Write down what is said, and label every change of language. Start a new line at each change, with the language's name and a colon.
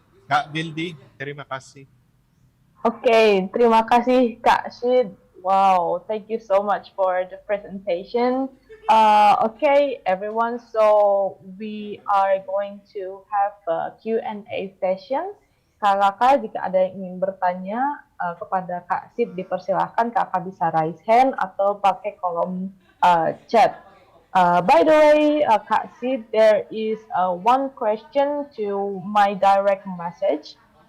Indonesian: Kak Vildi, terima kasih. Okay, terima kasih Kak Sid.
English: Wow, thank you so much for the presentation. Okay, everyone, so we are going to have a Q&A session.
Indonesian: Kakak, jika ada yang ingin bertanya kepada Kak Sid, dipersilahkan Kakak bisa
English: raise hand
Indonesian: atau pakai kolom chat.
English: By the way, Kak Sid, there is one question to my direct message.